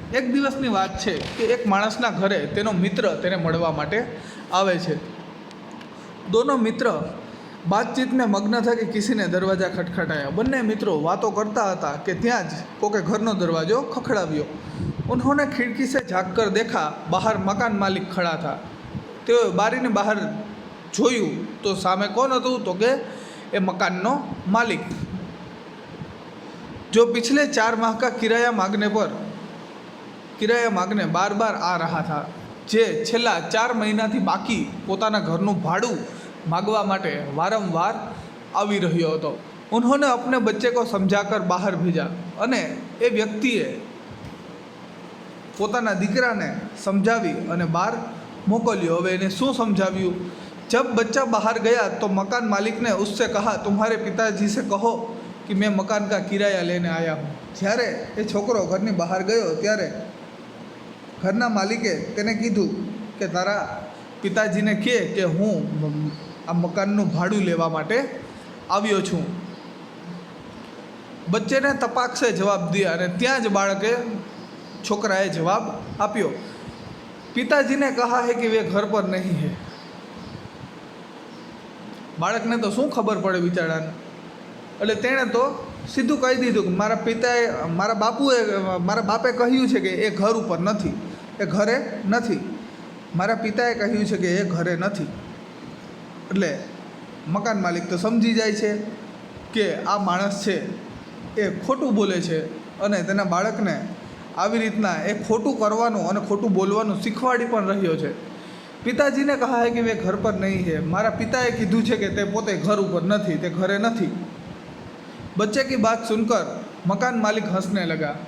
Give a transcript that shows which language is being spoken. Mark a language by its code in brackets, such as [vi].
[gu] एक દિવસની વાત છે કે એક માણસના ઘરે તેનો મિત્ર તેને મળવા માટે આવે છે. [hi] दोनों मित्र बातचीत में मग्न था कि किसी ने दरवाजा खटखटाया. [gu] બંને મિત્રો વાતો કરતા હતા કે ત્યાં જ કોકે ઘરનો દરવાજો ખખડાવ્યો. [hi] उन्होंने खिड़की से झाँककर देखा, बाहर मकान मालिक खड़ा था. [gu] तो बारी ने बाहर જોયું તો સામે કોણ હતું? તો કે એ મકાનનો માલિક, [hi] जो पिछले 4 माह का किराया मांगने बार बार आ रहा था. [gu] જે છેલ્લા 4 મહિનાથી બાકી પોતાના ઘરનું ભાડું માગવા માટે વારંવાર આવી રહ્યો હતો। [hi] उन्होंने अपने बच्चे को समझाकर बहार भेजा [gu] અને એ વ્યક્તિએ પોતાના દીકરાને સમજાવી અને બહાર મોકલ્યો। હવે એને શું સમજાવ્યું? [hi] जब बच्चा बाहर गया तो मकान मालिक ने उससे कहा तुम्हारे पिताजी से कहो कि मैं मकान का किराया लेने आया हूँ। [gu] જ્યારે એ છોકરો ઘરની બહાર ગયો ત્યારે ઘરના માલિકે તેને કીધું કે તારા પિતાજીને કહે કે હું આ મકાનનું ભાડું લેવા માટે આવ્યો છું। [hi] બચ્ચેને તપાક સે જવાબ દિયા [gu] અને ત્યાં જ બાળકે છોકરાએ જવાબ આપ્યો [hi] પિતાજીને કહા હે કે વે ઘર પર નહીં હે। [gu] બાળકને તો શું ખબર પડે બિચારાને, એટલે તેણે તો સીધું કહી દીધું કે મારા બાપે કહ્યું છે કે એ ઘર ઉપર નથી, એ ઘરે નથી, મારા પિતાએ કહ્યું છે કે એ ઘરે નથી। એટલે મકાન માલિક તો સમજી જાય છે કે આ માણસ છે એ ખોટું બોલે છે અને તેના બાળકને આવી રીતના એ ખોટું કરવાનું અને ખોટું બોલવાનું શીખવાડી પણ રહ્યો છે। [hi] पिताजी ने कहा है कि वे घर पर नहीं है, [gu] मारा पिताए कीधुं छे कि ते पोते घर ऊपर नहीं, ते घरे नहीं। [hi] बच्चे की बात सुनकर मकान मालिक हंसने लगा।